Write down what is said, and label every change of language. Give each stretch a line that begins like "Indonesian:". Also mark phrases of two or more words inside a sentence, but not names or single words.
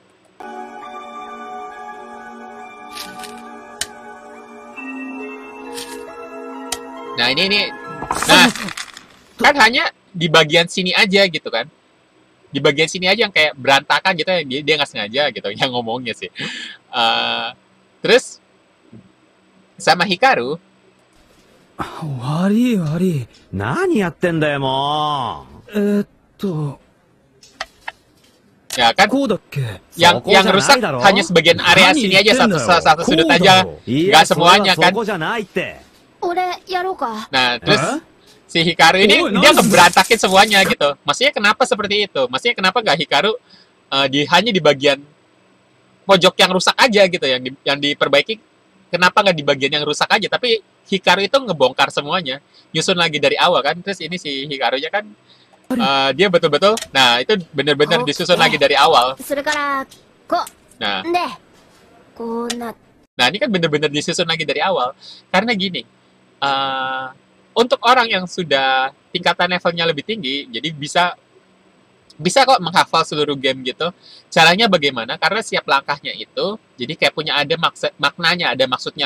Indonesian: Nah ini, nah kan hanya di bagian sini aja gitu kan. Di bagian sini aja yang kayak berantakan gitu, dia nggak sengaja gitu yang ngomongnya sih. Terus sama Hikaru,
Japanese: 悪い悪い。何やってんだよ、も
Indonesian: ya kan
Japanese: こうだっけ
Indonesian: yang Soko jangan rusak ada dong. hanya sebagian area
Japanese: Nani
Indonesian: sini aja,
Japanese: 言ってんだよ。
Indonesian: satu sudut
Japanese: こうだ
Indonesian: aja,
Japanese: ろ。う。い
Indonesian: nggak
Japanese: や、それ
Indonesian: semuanya
Japanese: は
Indonesian: kan.
Japanese: そこじゃないって。俺やろうか。
Indonesian: Nah terus Hah? si Hikaru ini
English: Oh,
Indonesian: dia
English: nice.
Indonesian: ngeberantakin semuanya gitu. Maksudnya kenapa seperti itu? Maksudnya kenapa nggak Hikaru hanya di bagian pojok yang rusak aja gitu, yang diperbaiki? Kenapa nggak di bagian yang rusak aja? Tapi Hikaru itu ngebongkar semuanya, nyusun lagi dari awal kan. Terus ini si Hikarunya kan dia betul-betul, nah itu bener-bener disusun lagi dari awal.
Japanese: それからこ
Indonesian: Nah,
Japanese: うでこうな
Indonesian: nah ini kan bener-bener disusun lagi dari awal. Karena gini, untuk orang yang sudah tingkatan levelnya lebih tinggi, jadi bisa kok menghafal seluruh game gitu. Caranya bagaimana? Karena setiap langkahnya itu, jadi kayak punya ada maknanya, ada maksudnya.